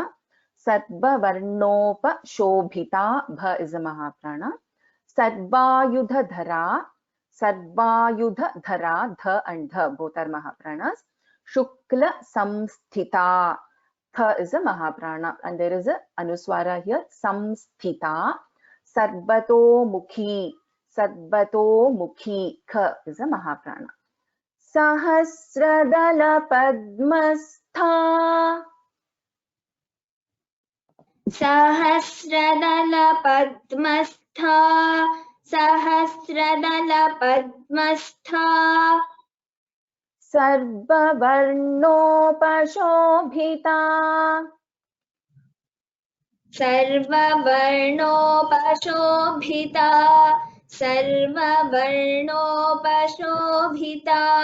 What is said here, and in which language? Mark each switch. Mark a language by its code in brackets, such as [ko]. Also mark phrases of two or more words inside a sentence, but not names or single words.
[sa] सर्व वर्णोपशोभिता. [en] Bha is a Mahaprana. [sa] सर्वायुध धरा. सर्वायुध धरा. [en] Dha and Dha both are Mahapranas. [sa] शुक्ल संस्थिता. [en] Tha is a Mahaprana and there is a Anuswara here. [sa] संस्थिता सर्वतो मुखी. सर्वतो मुखी. [en] Kha is a Mahaprana. [sa] सहस्रदल पद्मस्था. सहस्रदल पद्मस्था. सहस्रदल पद्मस्था. सर्व वर्णोपशोभिता. सर्व वर्णोपशोभिता. सर्व वर्णोपशोभिता.